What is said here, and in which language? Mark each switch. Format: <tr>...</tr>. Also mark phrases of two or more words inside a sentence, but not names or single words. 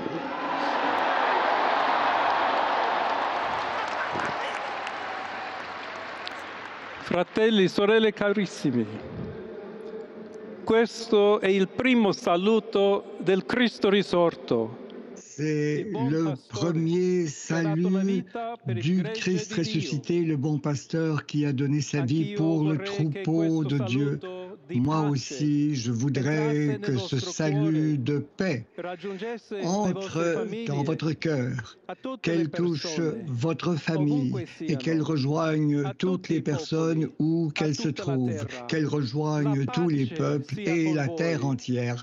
<it>Fratelli, sorelle carissimi, questo è il primo saluto del Cristo risorto.</it> <fr>C'est le premier salut du Christ ressuscité, le bon pasteur qui a donné sa vie pour le troupeau de Dieu. Moi aussi, je voudrais que ce salut de paix entre dans votre cœur, qu'elle touche votre famille et qu'elle rejoigne toutes les personnes où qu'elles se trouvent, qu'elle rejoigne tous les peuples et la terre entière.</fr>